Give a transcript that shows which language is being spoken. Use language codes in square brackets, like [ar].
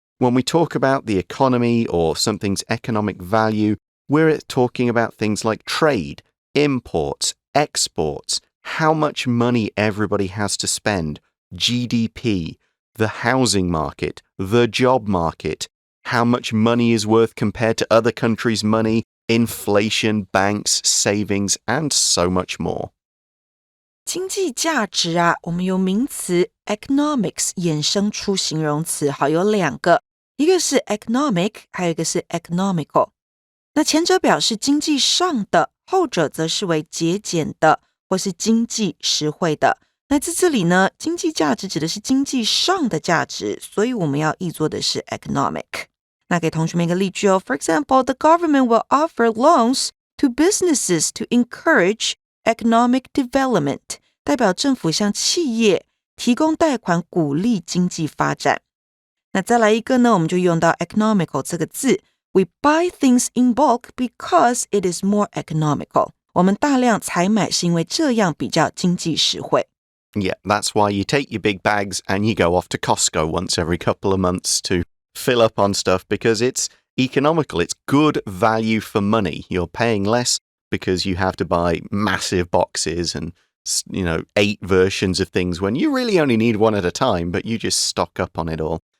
[en] When we talk about the economy or something's economic value, we're talking about things like trade, imports, exports, how much money everybody has to spend, GDP, the housing market, the job market, how much money is worth compared to other countries' money, inflation, banks, savings, and so much more. [zh] 经济价值啊，我们由名词 economics 衍生出形容词，好，有两个，一个是 economic， 还有一个是 economical。那前者表示经济上的，后者则是为节俭的或是经济实惠的。那在这里呢，经济价值指的是经济上的价值，所以我们要译作的是 economic。那给同学们一个例句哦。 [en] For example, the government will offer loans to businesses to encourage economic development. [zh] 代表政府向企业提供贷款，鼓励经济发展。那再来一个呢，我们就用到 economical 这个字。 [en] We buy things in bulk because it is more economical. [zh] 我们大量采买是因为这样比较经济实惠。 [en] Yeah, that's why you take your big bags and you go off to Costco once every couple of months to fill up on stuff because it's economical. It's good value for money. You're paying less because you have to buy massive boxes and 8 versions of things when you really only need one at a time, but you just stock up on it all.